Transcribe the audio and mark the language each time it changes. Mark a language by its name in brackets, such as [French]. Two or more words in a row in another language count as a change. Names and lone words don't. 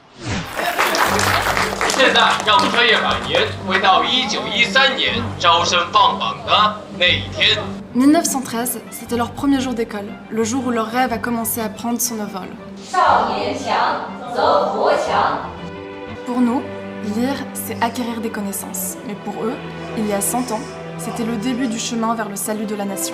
[Chinese] 现在让我们穿越100年，回到1913年招生放榜的那一天。 [French] 1913, c'était leur premier jour d'école, le jour où leur rêve a commencé à prendre son envol. Pour nous, lire, c'est acquérir des connaissances. Mais pour eux, il y a 100 ans, c'était le début du chemin vers le salut de la nation.